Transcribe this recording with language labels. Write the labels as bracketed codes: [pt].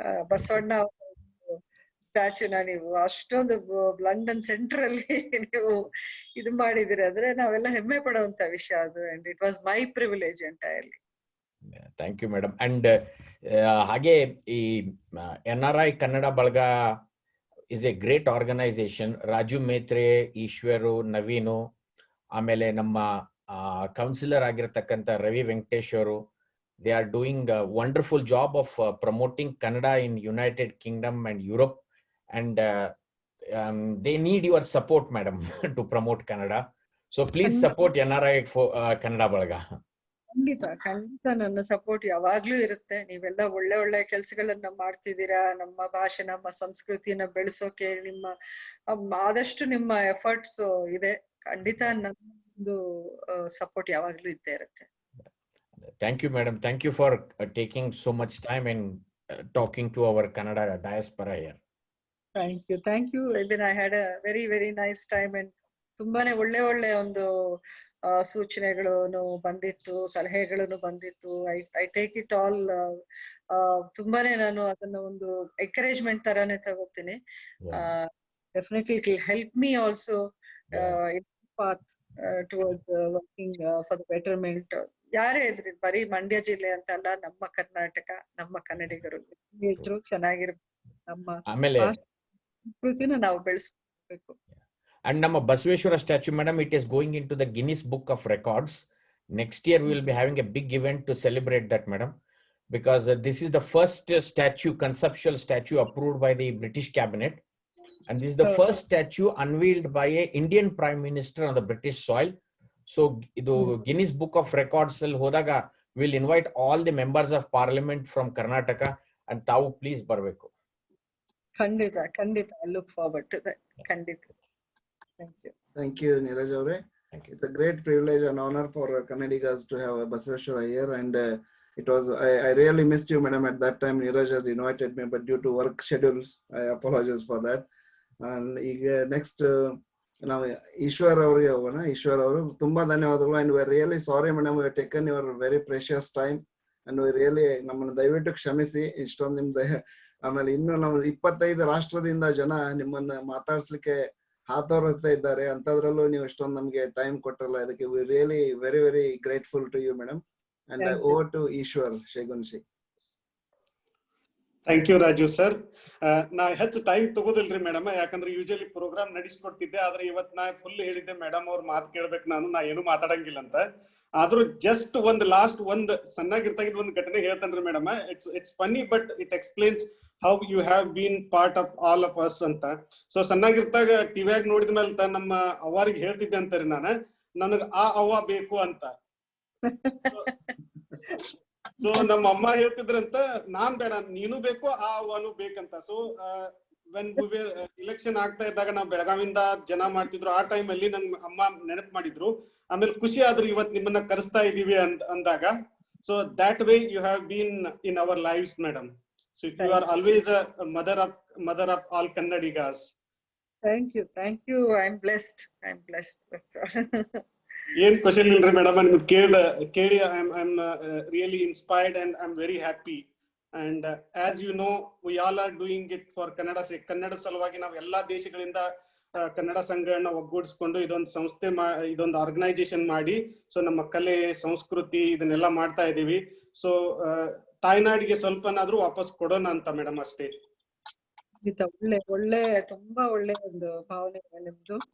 [kn] ಬಸವಣ್ಣ ಸ್ಟ್ಯಾಚ್ಯೂನ ನೀವು ಅಷ್ಟೊಂದು London centre ಅಲ್ಲಿ ನೀವು ಇದು ಮಾಡಿದಿರಿ ಅಂದ್ರೆ ನಾವೆಲ್ಲ ಹೆಮ್ಮೆ ಪಡುವಂತ ವಿಷಯ ಅದು. [en] And it was my privilege entirely. Thank you madam. And [kn] ಹಾಗೆ ಈ [en] NRI Kannada ಬಳಗ is a great organisation. [kn] Raju Metre, ಈಶ್ವರು, Naveen, ಆಮೇಲೆ ನಮ್ಮ ಕೌನ್ಸಿಲರ್ ಆಗಿರತಕ್ಕಂಥ ರವಿ ವೆಂಕಟೇಶ್ ಅವರು, [en] they are doing a wonderful job of promoting Kannada in United Kingdom and Europe, and they need your support madam to promote Kannada, so please support NRI for Kannada Balaga. [kn] ಖಂಡಿತ ನನ್ನ support ಯಾವಾಗ್ಲೂ ಇರುತ್ತೆ. ನೀವೆಲ್ಲ ಒಳ್ಳೆ ಒಳ್ಳೆ ಕೆಲಸಗಳನ್ನ ಮಾಡ್ತಿದ್ದೀರಾ. ನಮ್ಮ ಭಾಷೆ, ನಮ್ಮ ಸಂಸ್ಕೃತಿಯನ್ನ ಬೆಳೆಸೋಕೆ ನಿಮ್ಮ ಆದಷ್ಟು ನಿಮ್ಮ ಎಫರ್ಟ್ಸ್ ಇದೆ. ಖಂಡಿತ ನಮ್ಮದು ಸಪೋರ್ಟ್ ಯಾವಾಗ್ಲೂ ಇದ್ದೇ ಇರುತ್ತೆ. [en] Thank you madam. Thank you for taking so much time and talking to our Kannada diaspora here. Thank you. Even I had a very very nice time and [kn] ತುಂಬಾನೇ ಒಳ್ಳೆ ಒಂದು ಸೂಚನೆಗಳು ಬಂದಿತ್ತು, ಸಲಹೆಗಳು ಬಂದಿತ್ತು. [en] I take it all. [kn] ತುಂಬಾನೇ ನಾನು ಅದನ್ನ ಒಂದು ಎಂಕರೇಜ್ಮೆಂಟ್ ತರಾನೇ ತಗೋತೀನಿ. [en] Definitely it will help me also in path towards working for the betterment. [kn] ಯಾರೇ ಇದ್ರಿ, ಬರೀ ಮಂಡ್ಯ ಜಿಲ್ಲೆ ಅಂತ ಅಲ್ಲ, ನಮ್ಮ ಕರ್ನಾಟಕ, ನಮ್ಮ ಕನ್ನಡಿಗರು ಇದ್ರು ಚೆನ್ನಾಗಿರ್ಬೇಕು. ನಮ್ಮ ಸಂಸ್ಕೃತಿನ ನಾವು ಬೆಳೆಸ್ಬೇಕು. [en] And ನಮ್ಮ Basaveshwara statue madam, it is going into the Guinness Book of Records. Next year we will be having a big event to celebrate that madam, because this is the first statue, conceptual statue approved by the British cabinet, and this is the first statue unveiled by a Indian prime minister on the British soil. So ಇದು Guinness Book of Records [kn] ಅಲ್ಲಿ ಹೋದಾಗ [en] we'll invite all the members of parliament from Karnataka, and ತಾವು please [kn] ಬರಬೇಕು. [en] ಖಂಡಿತ I look forward to that. [kn] ಖಂಡಿತ. [en] Thank you Neeraj avare. It's a great privilege and honor for Kannadigas to have Basaveshwara here, and it was I really missed you madam at that time. Neeraj had invited me, but due to work schedules I apologize for that. [kn] And ಈಗ next ನಾವು ಈಶ್ವರ್ ಅವರಿಗೆ ಹೋಗೋಣ. ಈಶ್ವರ್ ಅವರು ತುಂಬಾ ಧನ್ಯವಾದಗಳು. [en] and we are really sorry madam, we have taken your very precious time and we really [kn] ನಮ್ಮನ್ನು ದಯವಿಟ್ಟು ಕ್ಷಮಿಸಿ. ಇಷ್ಟೊಂದು ನಿಮ್ದು ಆಮೇಲೆ ಇನ್ನು ನಾವು 25 ರಾಷ್ಟ್ರದಿಂದ ಜನ ನಿಮ್ಮನ್ನ ಮಾತಾಡ್ಸ್ಲಿಕ್ಕೆ ಹಾತೊರೆತಾ ಇದ್ದಾರೆ. ಅಂತದ್ರಲ್ಲೂ ನೀವು ಇಷ್ಟೊಂದು ನಮ್ಗೆ ಟೈಮ್ ಕೊಟ್ಟರಲ್ಲ, ಅದಕ್ಕೆ [en] We really very very grateful to you madam. And over to Ishwar Shegunshi. Thank you Raju sir. [kn] ನಾ ಹೆಚ್ಚು ಟೈಮ್ ತಗೋದಿಲ್ರಿ ಮೇಡಮ್, ಯಾಕಂದ್ರೆ ಯೂಶಲಿ ಪ್ರೋಗ್ರಾಮ್ ನಡೆಸ್ಕೊಡ್ತಿದ್ದೆ. ಆದ್ರೆ ಇವತ್ ನಾ ಫುಲ್ ಹೇಳಿದ್ದೆ ಮೇಡಮ್ ಅವ್ರ ಮಾತು ಕೇಳ್ಬೇಕು, ನಾ ಏನು ಮಾತಾಡಂಗಿಲ್ಲ ಅಂತ. ಆದ್ರೂ ಜಸ್ಟ್ ಲಾಸ್ಟ್ ಒಂದ್ ಸಣ್ಣಾಗಿರ್ತಾಗಿದ್ ಒಂದು ಘಟನೆ ಹೇಳ್ತೇನ್ರಿ madam. [en] It's funny but it explains how you have been part of all of us ಅಂತ. [kn] ಸೊ ಸಣ್ಣಾಗಿರ್ತಾಗ ಟಿವಿಯಾಗ ನೋಡಿದ್ಮೇಲೆ ನಮ್ಮ ಅವ್ವಾರಿಗೆ ಹೇಳ್ತಿದ್ದೆ ಅಂತಾರಿ ನನಗ್ ಆ ಅವ್ವ ಬೇಕು ಅಂತ. ಸೊ ನಮ್ಮ ಅಮ್ಮ ಹೇಳ್ತಿದ್ರಂತ, ನಾನ್ ಬೇಡ ನೀನು ಬೇಕು ಆ ಅವ್ವನು ಬೇಕಂತ. [en] so when [kn] ಇಲೆಕ್ಷನ್ ಆಗ್ತಾ ಇದ್ದಾಗ ನಾವು ಬೆಳಗಾವಿಂದ ಜನ ಮಾಡ್ತಿದ್ರು, ಆ ಟೈಮ್ ಅಲ್ಲಿ ನನ್ ಅಮ್ಮ ನೆನಪು ಮಾಡಿದ್ರು. ಆಮೇಲೆ ಖುಷಿ ಆದ್ರು ಇವತ್ ನಿಮ್ಮನ್ನ ಕರೆಸ್ತಾ ಇದೀವಿ ಅಂದಾಗ. [en] So that way you have been in our lives, madam. So you are always a mother of all Kannadigas. Thank you. I'm blessed. That's all. [kn] ಏನ್ ಕ್ವಶನ್ ಇಲ್ರಿ ಮೇಡಮ್, ನಿಮ್ಗೆ ಕೇಳಿ [en] I'm really inspired and I'm very happy. And as you know, we all are doing it for Kannada sake. [kn] Kannada ಸಲುವಾಗಿ ನಾವು ಎಲ್ಲಾ ದೇಶಗಳಿಂದ ಕನ್ನಡ ಸಂಘಗಳನ್ನ ಒಗ್ಗೂಡಿಸ್ಕೊಂಡು ಇದೊಂದು organisation ಮಾಡಿ, ಸೊ ನಮ್ಮ ಕಲೆ ಸಂಸ್ಕೃತಿ ಇದನ್ನೆಲ್ಲ ಮಾಡ್ತಾ ಇದೀವಿ. ಸೊ ತಾಯ್ನಾಡಿಗೆ ಸ್ವಲ್ಪನಾದ್ರೂ ವಾಪಸ್ ಕೊಡೋಣ ಅಂತ ಮೇಡಮ್, ಅಷ್ಟೇ. ಒಳ್ಳೆ ತುಂಬಾ ಒಳ್ಳೆ ಒಂದು ಭಾವನೆ ನಿಮ್ದು.